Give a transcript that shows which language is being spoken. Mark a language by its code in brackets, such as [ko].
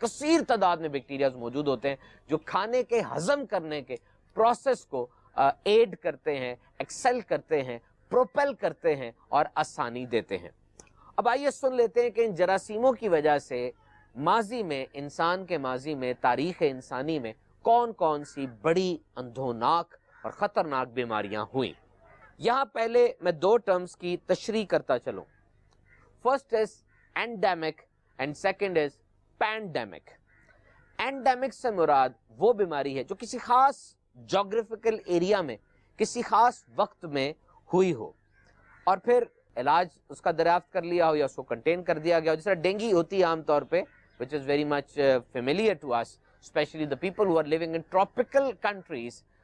[ur] کثیر تعداد میں بیکٹیریاز موجود ہوتے ہیں جو کھانے کے ہضم کرنے کے پروسیس کو ایڈ کرتے ہیں, ایکسل کرتے ہیں, پروپیل کرتے ہیں اور آسانی دیتے ہیں. اب آئیے سن لیتے ہیں کہ ان جراثیموں کی وجہ سے ماضی میں, انسان کے ماضی میں, تاریخ انسانی میں کون کون سی بڑی اندھوناک اور خطرناک بیماریاں ہوئیں. یہاں پہلے میں دو ٹرمز کی تشریح کرتا چلوں. [en] First is endemic and second is pandemic. [ur] اینڈیمک سے مراد وہ بیماری ہے جو کسی خاص جغرافیکل ایریا میں کسی خاص وقت میں ہوئی ہو اور پھر علاج اس کا دریافت کر لیا ہو یا اس کو کنٹین کر دیا گیا ہو. جس طرح ڈینگی ہوتی ہے عام طور پہ, [en] which is very much familiar to us, especially the people who are living in tropical countries.